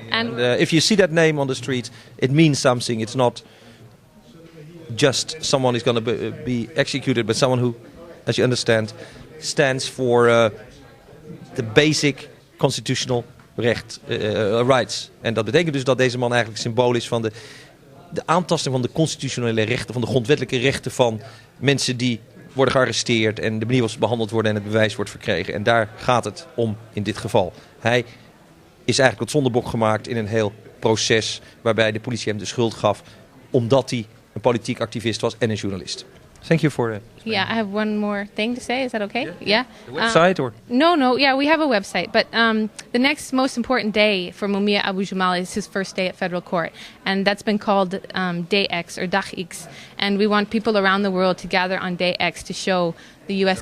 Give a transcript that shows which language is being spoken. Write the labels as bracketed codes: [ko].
[en] And if you see that name on the street, it means something. It's not just someone who's going to be executed, but someone who, as you understand, stands for the basic constitutional rights. [nl] En dat betekent dus dat deze man eigenlijk symbool is van de aantasting van de constitutionele rechten, van de grondwettelijke rechten van mensen die worden gearresteerd en de manier waarop ze behandeld worden en het bewijs wordt verkregen. En daar gaat het om in dit geval. Hij is eigenlijk tot zondebok gemaakt in een heel proces waarbij de politie hem de schuld gaf omdat hij een politiek activist was en een journalist. [en] Thank you for Yeah, I have one more thing to say. Is that okay? Yeah. The website or? No. Yeah, we have a website. But the next most important day for Mumia Abu Jamal is his first day at federal court. And that's been called Day X or Dag X. And we want people around the world to gather on Day X to show the U.S.